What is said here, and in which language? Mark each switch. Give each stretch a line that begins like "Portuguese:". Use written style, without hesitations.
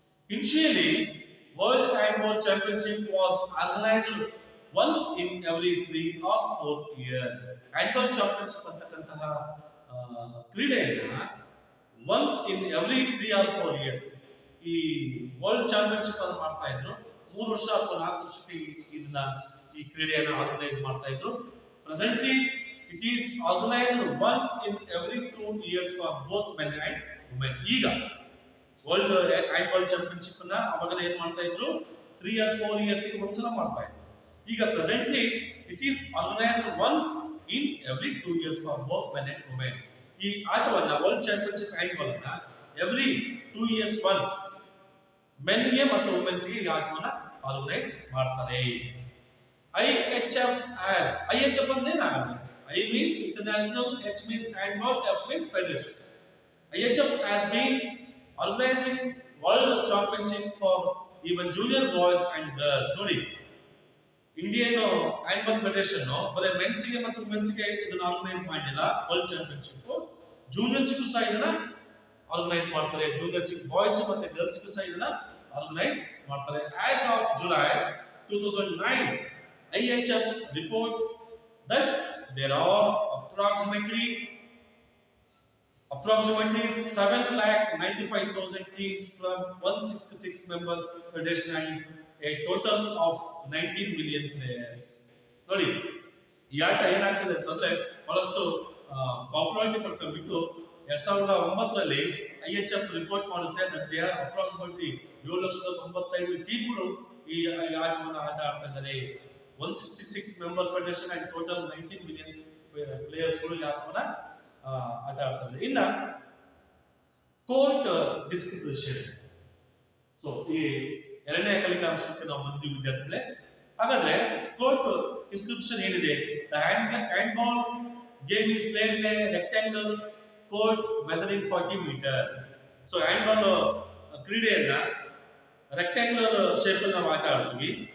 English: Initially, World Handball Championship was organized once in every 3 or 4 years.
Kannada: Handball Championship ಅಂತಕ್ಕಂತಹ ಕ್ರೀಡೆಯನ್ನ
English: once in every 3 or 4 years
Kannada: ಈ world championship ಅನ್ನು ಮಾಡ್ತಾ ಇದ್ರು. 3 ವರ್ಷ ಅಥವಾ 4 ವರ್ಷಕ್ಕೆ ಇದನ್ನ ಈ ಕ್ರೀಡೆಯನ್ನ ಆರ್ಗನೈಸ್ ಮಾಡ್ತಾ ಇದ್ರು.
English: Presently it is organised once in every 2 years for both men and women.
Kannada: ಈಗ ವರ್ಲ್ಡ್ ಹ್ಯಾಂಡ್ಬಾಲ್ ಚಾಂಪಿಯನ್ಶಿಪ್ ಅನ್ನ ಅವಾಗ ಏನ್ ಮಾಡ್ತಾ ಇದ್ರು,
English: 3 or 4 years
Kannada: ಗೆ ಒಂದ್ಸಲ ಮಾಡ್ತಾ ಇದ್ರು. ಈಗ
English: Presently it is organised once in every 2 years for both men and women.
Kannada: ಈ ಆಟವನ್ನ ವರ್ಲ್ಡ್ ಚಾಂಪಿಯನ್ಶಿಪ್ ಹ್ಯಾಂಡ್ಬಾಲ್ ಅನ್ನ
English: every 2 years once
Kannada: ಮೆನ್ ಗೆ ಮತ್ತು ವುಮೆನ್ಸ್ ಗೆ ಈ ಆಟವನ್ನ ಆರ್ಗನೈಸ್ ಮಾಡ್ತಾರೆ. IHF ಅಂದ್ರೆ ಏನಾಗುತ್ತೆ?
English: I means international, H means handball, F means federation. IHF has been organizing world championship for even junior boys and girls.
Kannada: ನೋಡಿ Indian handball federation ಬರೀ men's ಗೆ ಮತ್ತು ವುಮೆನ್ಸ್ ಗೆ ಇದನ್ನ ಆರ್ಗನೈಸ್ ಮಾಡಿಲ್ಲ ವರ್ಲ್ಡ್ ಚಾಂಪಿಯನ್ಶಿಪ್. ಜೂನಿಯರ್ಸ್ ಗೂ ಸಹ ಇದನ್ನ ಆರ್ಗನೈಸ್ ಮಾಡ್ತಾರೆ. ಜೂನಿಯರ್ಸ್ ಬಾಯ್ಸ್ ಮತ್ತೆ ಗರ್ಲ್ಸ್ ಗೂ ಸಹ ಇದನ್ನ ಆರ್ಗನೈಸ್ ಮಾಡ್ತಾರೆ.
English: As of July 2009 IHF report that there are approximately 7,95,000 teams from 166 member federation and a total of 19 million players.
Kannada: ನೋಡಿ ಈ ಆಟ ಏನಾಗ್ತದೆ ಅಂತಂದ್ರೆ ಬಹಳಷ್ಟು ಪಾಪ್ಯುಲಾರಿಟಿ ಪಡ್ಕೊಂಡ್ಬಿಟ್ಟು 2009ರಲ್ಲಿ IHF ರಿಪೋರ್ಟ್ ಮಾಡುತ್ತೆ
English: that there are approximately 7,95,000
Kannada: ಟೀಮ್ಗಳು ಈ ಆಟವನ್ನು ಆಟ ಆಡ್ತಾ ಇದ್ದಾರೆ.
English: 166 member federation and total 19 million players
Kannada: ಗಳು ಈ ಆಟವನ್ನ ಆಟ ಆಡ್ತಾರೆ. ಇನ್ನ ಕೋರ್ಟ್ ಡಿಸ್ಟ್ರಿಬ್ಯೂಷನ್. ಸೊ ಈ ಎರಡನೇ ಕಲಿಕಾಂಶಕ್ಕೆ ನಾವು ಬಂದಿದ್ದೀವಿ ವಿದ್ಯಾರ್ಥಿಗಳೇ. ಹಾಗಾದ್ರೆ ಕೋರ್ಟ್ ಡಿಸ್ಕ್ರಿಪ್ಷನ್ ಏನಿದೆ?
English: The handball game is played in a rectangle court measuring 40 metre.
Kannada: So handball ಕ್ರೀಡೆಯನ್ನ rectangular shape ಅಲ್ಲಿ ನಾವು ಆಟ ಆಡ್ತೀವಿ.